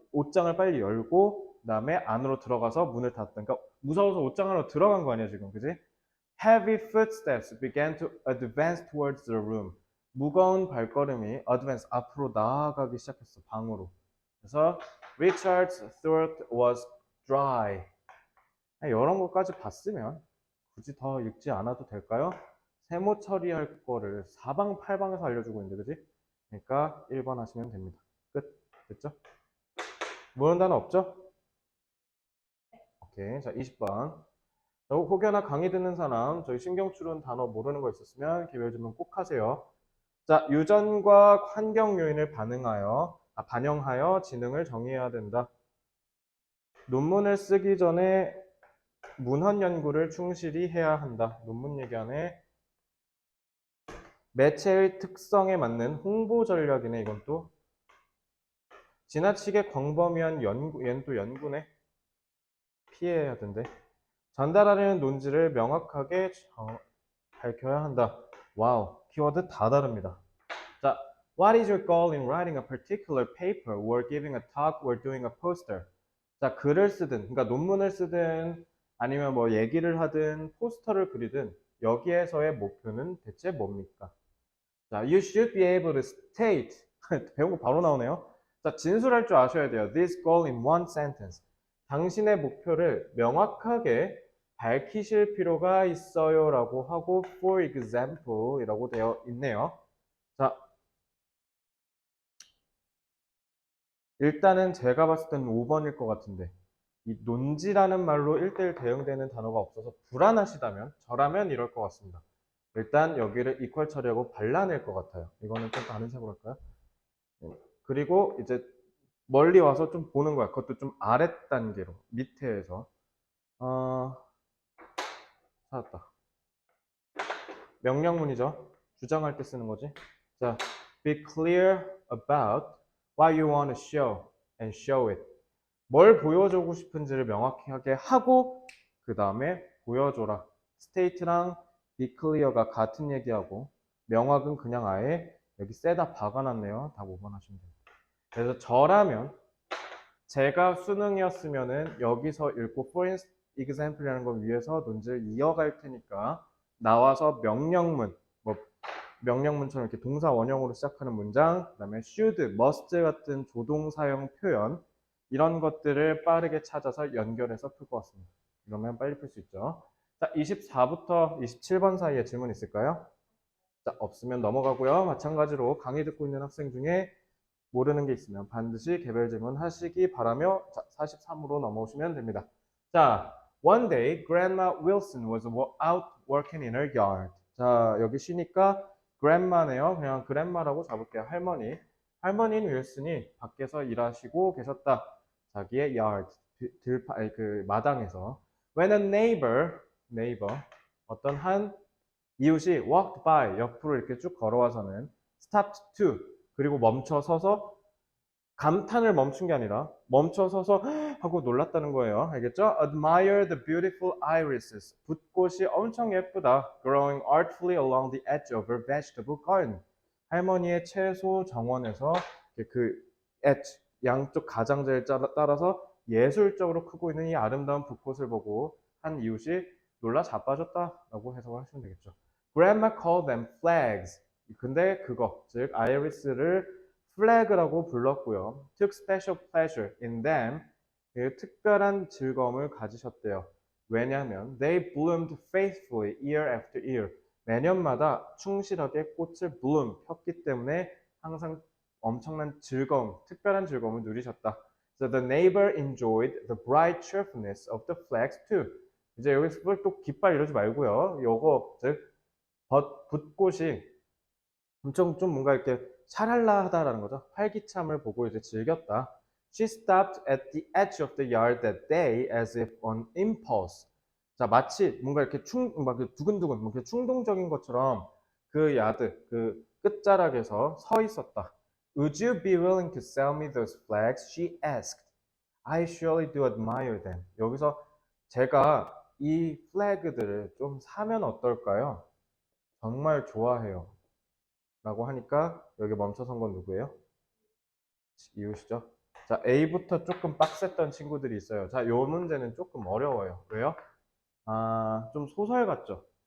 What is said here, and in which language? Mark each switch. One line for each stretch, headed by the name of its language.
Korean: 옷장을 빨리 열고 그다음에 안으로 들어가서 문을 닫았다. 그러니까 무서워서 옷장 안으로 들어간 거 아니야 지금, 그지?
English: Heavy footsteps began to advance towards the room.
Korean: 무거운 발걸음이 advance 앞으로 나아가기 시작했어, 방으로. 그래서
English: Richard's throat was dry.
Korean: 이런 것까지 봤으면 굳이 더 읽지 않아도 될까요? 세모 처리할 거를 사방팔방에서 알려주고 있는데, 그지? 그러니까 1번 하시면 됩니다. 끝. 됐죠? 모르는 단어 없죠? 오케이. 자, 20번. 혹여나 강의 듣는 사람, 저희 신경추론 단어 모르는 거 있었으면 개별 질문 꼭 하세요. 자, 유전과 환경 요인을 반영하여 지능을 정의해야 된다. 논문을 쓰기 전에 문헌 연구를 충실히 해야 한다. 논문 얘기하네. 매체의 특성에 맞는 홍보 전략이네, 이건 또. 지나치게 광범위한 연구, 얘는 또 연구네. 피해야 된대. 전달하려는 논지를 명확하게 밝혀야 한다. 와우, 키워드 다 다릅니다.
English: 자, what is your goal in writing a particular paper or giving a talk or doing a poster?
Korean: 자, 글을 쓰든, 그러니까 논문을 쓰든 아니면 뭐 얘기를 하든 포스터를 그리든 여기에서의 목표는 대체 뭡니까?
English: 자, you should be able to state.
Korean: 배운 거 바로 나오네요. 자, 진술할 줄 아셔야 돼요.
English: This goal in one sentence.
Korean: 당신의 목표를 명확하게 밝히실 필요가 있어요 라고 하고
English: for example
Korean: 이라고 되어 있네요. 자, 일단은 제가 봤을 때는 5번일 것 같은데 이 논지라는 말로 1대1 대응되는 단어가 없어서 불안하시다면 저라면 이럴 것 같습니다. 일단 여기를 이퀄 처리하고 발라낼 것 같아요. 이거는 좀 다른 색으로 할까요? 그리고 이제 멀리 와서 좀 보는 거야. 그것도 좀 아랫 단계로 밑에에서 찾았다. 명령문이죠. 주장할 때 쓰는 거지.
English: 자, be clear about what you want to show and show it.
Korean: 뭘 보여주고 싶은지를 명확하게 하고 그 다음에 보여줘라. state랑 be clear가 같은 얘기하고 명확은 그냥 아예 여기 쎄다 박아놨네요. 답 5번 하시면 돼요. 그래서 저라면 제가 수능이었으면은 여기서 읽고
English: for example
Korean: 이라는 걸 위해서 논지를 이어갈 테니까 나와서 명령문, 뭐 명령문처럼 이렇게 동사 원형으로 시작하는 문장, 그다음에 should, must 같은 조동사형 표현 이런 것들을 빠르게 찾아서 연결해서 풀 것 같습니다. 그러면 빨리 풀 수 있죠. 자, 24부터 27번 사이에 질문 있을까요? 자, 없으면 넘어가고요. 마찬가지로 강의 듣고 있는 학생 중에 모르는 게 있으면 반드시 개별 질문 하시기 바라며 자, 43으로 넘어오시면 됩니다.
English: 자, one day Grandma Wilson was out working in her yard.
Korean: 자, 여기 쉬니까 grandma네요. 그냥 grandma라고 잡을게요. 할머니. 할머니인 윌슨이 밖에서 일하시고 계셨다. 자기의 yard, 그 마당에서.
English: When a neighbor,
Korean: 어떤 한 이웃이
English: walked by,
Korean: 옆으로 이렇게 쭉 걸어와서는
English: stopped to,
Korean: 그리고 멈춰서서 감탄을 멈춘 게 아니라 멈춰서서 하고 놀랐다는 거예요. 알겠죠?
English: Admire the beautiful irises.
Korean: 붓꽃이 엄청 예쁘다.
English: Growing artfully along the edge of her vegetable garden.
Korean: 할머니의 채소 정원에서 그 edge, 양쪽 가장자리를 따라서 예술적으로 크고 있는 이 아름다운 붓꽃을 보고 한 이웃이 놀라 자빠졌다라고 해석을 하시면 되겠죠.
English: Grandma called them flags.
Korean: 근데 그거, 즉 아이리스를 flag라고 불렀고요.
English: took special pleasure in them.
Korean: 특별한 즐거움을 가지셨대요. 왜냐하면
English: they bloomed faithfully year after year.
Korean: 매년마다 충실하게 꽃을 bloom 폈기 때문에 항상 엄청난 즐거움, 특별한 즐거움을 누리셨다.
English: So the neighbor enjoyed the bright cheerfulness of the flags too.
Korean: 이제 여기서 또 깃발 이러지 말고요. 요거 즉 붓꽃이 엄청 좀 뭔가 이렇게 샤랄라하다라는 거죠. 활기참을 보고 이제 즐겼다.
English: She stopped at the edge of the yard that day as if on impulse.
Korean: 자, 마치 뭔가 이렇게 막 두근두근, 뭔가 충동적인 것처럼 그 야드, 그 끝자락에서 서 있었다.
English: Would you be willing to sell me those flags? She asked. I surely do admire them.
Korean: 여기서 제가 이 플래그들을 좀 사면 어떨까요? 정말 좋아해요. 라고 하니까 여기 멈춰선 건 누구예요? 이웃이죠. 자, A부터 조금 빡셌던 친구들이 있어요. 자, 요 문제는 조금 어려워요. 왜요? 좀 소설 같죠?